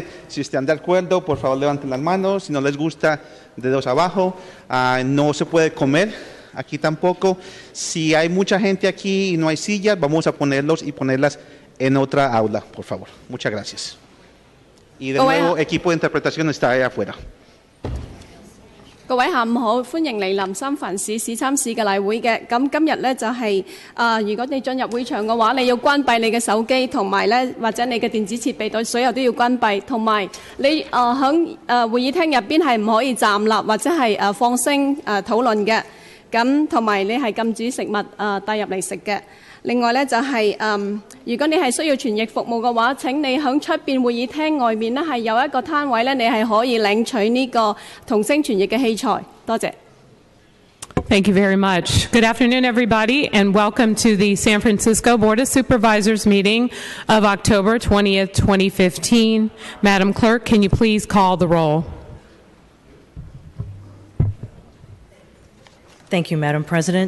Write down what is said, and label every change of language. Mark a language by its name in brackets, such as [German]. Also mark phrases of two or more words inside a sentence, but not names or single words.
[Spanish] Si están de acuerdo, por favor, levanten las manos. Si no les gusta, dedos abajo. No se puede comer. Aquí tampoco. Si hay mucha gente aquí y no hay sillas, vamos a ponerlos y ponerlas en otra aula, por favor. Muchas gracias. Y de nuevo, equipo de interpretación está ahí afuera. [Cantonese] 各位下午好，歡迎嚟臨三藩市市參市嘅例會嘅。咁今日咧就係如果你進入會場嘅話，你要關閉你嘅手機，同埋咧或者你嘅電子設備對所有都要關閉，同埋你響會議廳入邊係唔可以站立或者係放聲討論嘅。咁同埋你係禁止食物帶入嚟食嘅。另外咧就係如果你係需要傳譯服務嘅話，請你響出邊會議廳外面咧係有一個攤位咧，你係可以領取呢個同聲傳譯嘅器材。多謝。 [English] Thank you very much. Good afternoon, everybody, and welcome to the San Francisco Board of Supervisors meeting of October 20th, 2015. Madam Clerk, can you please call the roll? Thank you, Madam President.